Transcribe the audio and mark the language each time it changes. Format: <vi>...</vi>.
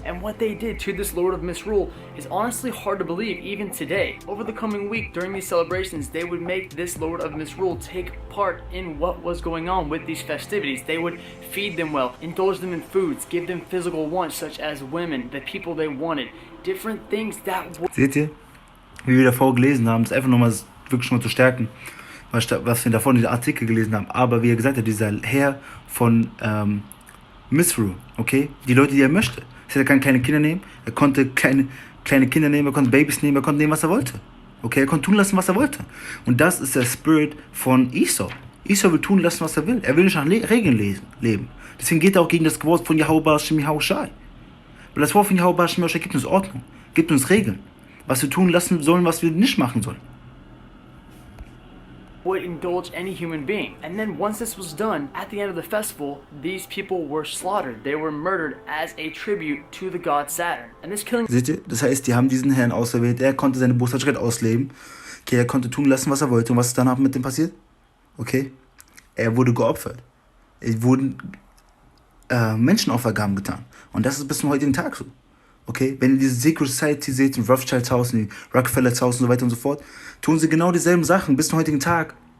<en>And what they did to this Lord of Misrule is honestly hard to believe even today. Over the coming week, during these celebrations, they would make this Lord of Misrule take part in what was going on with these festivities. They would feed them well, indulge them in foods, give them physical wants such as women, the people they wanted, different things that would...</en> <de>Seht ihr, wie wir davor gelesen haben, ist einfach nochmal wirklich schon mal zu stärken, was wir davor in den Artikel gelesen haben. Aber wie er gesagt hat, dieser Herr von Misrule, okay, die Leute, die er möchte. Er kann keine Kinder nehmen, er konnte kleine Kinder nehmen, er konnte Babys nehmen, er konnte nehmen, was er wollte. Okay, er konnte tun lassen, was er wollte. Und das ist der Spirit von Esau. Esau will tun lassen, was er will. Er will nicht nach Regeln leben. Deswegen geht er auch gegen das Wort von Yahweh Hashem Yahushai. Weil das Wort von Yahweh Hashem Yahushai gibt uns Ordnung, gibt uns Regeln. Was wir tun lassen sollen, was wir nicht machen sollen.</de> <en>Would indulge any human being. And then once this was done, at the end of the festival, these people were slaughtered. They were murdered as a tribute to the god Saturn. And this killing...</en> <de>Seht ihr? Das heißt, die haben diesen Herrn auserwählt, er konnte seine Boshaftigkeit ausleben. Okay, er konnte tun lassen, was er wollte. Und was ist danach mit dem passiert? Okay, er wurde geopfert. Es wurden Menschenopfergaben getan. Und das ist bis zum heutigen Tag so. Okay, wenn ihr diese Secret Society seht, im Rothschilds Haus, in Rockefellers Haus und so weiter und so fort, tun sie genau dieselben Sachen bis zum heutigen Tag.</de>